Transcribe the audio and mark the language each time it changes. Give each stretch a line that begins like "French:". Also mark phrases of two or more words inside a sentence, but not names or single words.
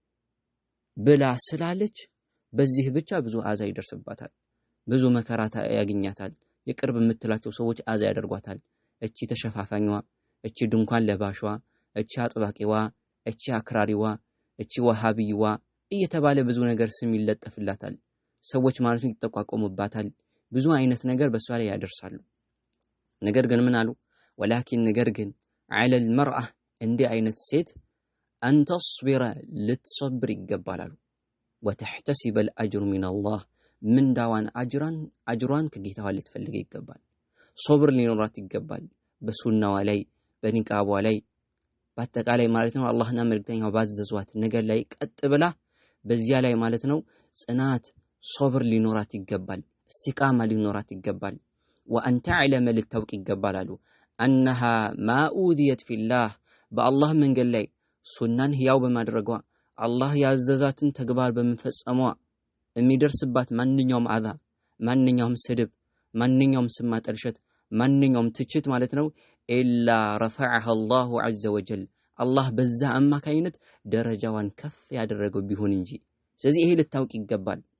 Amharic: ብላ ስላለች በዚህ ብቻ ብዙ አዛ ይደርስባታል፣ ብዙ መከራ ያገኛታል። የቅርብ የምትላቸው ሰዎች አዛ ያደርጓታል። እቺ ተሸፋፋኝዋ፣ እቺ ድንኳን ለባሽዋ፣ እቺ አጥባቂዋ፣ እቺ አክራሪዋ፣ እቺ ወሃቢዋ እየተባለ ብዙ ነገር ስም ይለጠፍላታል። ሰዎች ማለት ነው ይተቋቋሙባታል። ብዙ አይነት ነገር በሷ ላይ ያደርሳሉ። ነገር ግን ምን አሉ? ወላኪን ነገር ግን
Arabic: على المرأة
Amharic: እንዲህ አይነት ሴት
Arabic: أن تصبر
Amharic: ልትሰብር ይገባል አሉ።
Arabic: وتحتسب الأجر من الله
Amharic: ምንዳዋን አጅሯን ከጌታዋ ልትፈልግ ይገባል። ሶብር ሊኖራት ይገባል በሱናዋ ላይ በኒቃቧ ላይ በአጠቃላይ ማለት ነው አላህና መልእክተኛው ባዘዟት ነገር ላይ ቀጥ ብላ በዚያ ላይ ማለት ነው ጽናት ሶብር ሊኖራት ይገባል፣ እስቲቃማ ሊኖራት ይገባል። وأن تعلم ልታውቅ ይገባል አሉ
Arabic: أنها ما أوذيت في الله
Amharic: በአላህ መንገድ ላይ ሱናን ህያው በማድረጓ አላህ ያዘዛትን ተግባር በመፈጸሟ የሚደርስባት ማንኛውም አዛ፣ ማንኛውም ስድብ፣ ማንኛውም ስም ማጠልሸት፣ ማንኛውም ትችት ማለት ነው
Arabic: إلا رفعها الله عز وجل
Amharic: አላህ በዛ አማካይነት ደረጃዋን ከፍ ያደረገው ቢሆን እንጂ። ስለዚህ ይሄ ልታውቅ ይገባል።